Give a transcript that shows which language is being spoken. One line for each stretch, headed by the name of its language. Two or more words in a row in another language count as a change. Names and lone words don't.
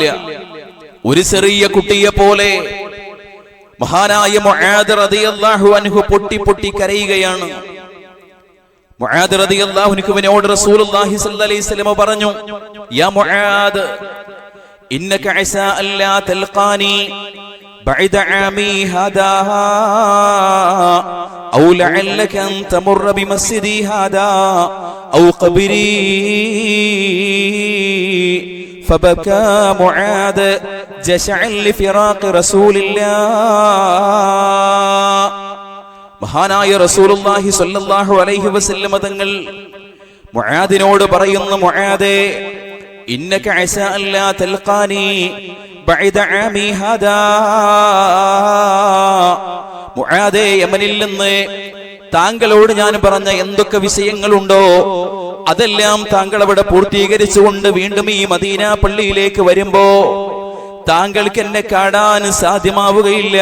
Malayalam: ഒരു ചെറിയ കുട്ടിയെ പോലെ മഹാനായ മുആദ്
Arabic: رضي الله عنه
Malayalam: പൊട്ടി പൊട്ടി കരയുകയാണ്.
Arabic: معاذ رضي الله عنه رسول الله صلى الله عليه وسلم പറഞ്ഞു, يا معاذ إنك عسى ألا تلقاني بعد عامي هذا أو لعلك أن تمر بمسجدي هذا أو قبري. فبكى معاذ جشعا لفراق رسول الله.
Malayalam: മഹാനായ
Arabic: رسول الله صلى الله عليه وسلم
Malayalam: തങ്ങൾ മുആദിനോട് പറയുന്നു, മുആദേ
Arabic: إنك عسى ألا تلقاني بعد عامي هذا.
Malayalam: മുആദേ, യമനിൽ നിന്ന് താങ്കളോട് ഞാൻ പറഞ്ഞ എന്തൊക്കെ വിഷയങ്ങളുണ്ടോ അതെല്ലാം താങ്കൾ അവിടെ പൂർത്തീകരിച്ചുകൊണ്ട് വീണ്ടും ഈ മദീന പള്ളിയിലേക്ക് വരുമ്പോ താങ്കൾക്ക് എന്നെ കാണാൻ സാധ്യമാവുകയില്ല.